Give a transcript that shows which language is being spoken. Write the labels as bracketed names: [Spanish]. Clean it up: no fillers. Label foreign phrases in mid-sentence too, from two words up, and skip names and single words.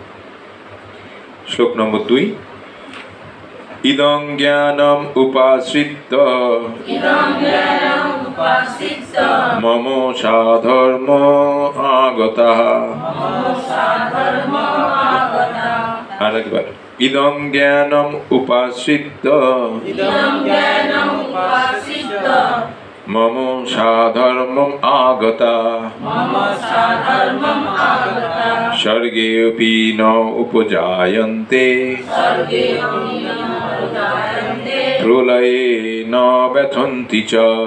[Bangla] শ্লোক নম্বর 2। [Sanskrit] ইদং জ্ঞানম উপাশ্রিত্য মম সাধর্ম আগতঃ। আরেকবার, ইদং জ্ঞানম উপাশ্রিত্য মম সাধর্মম আগতঃ। স্বর্গেऽপি ন উপজায়ন্তে প্রলয়ে ন ব্যথন্তি চ।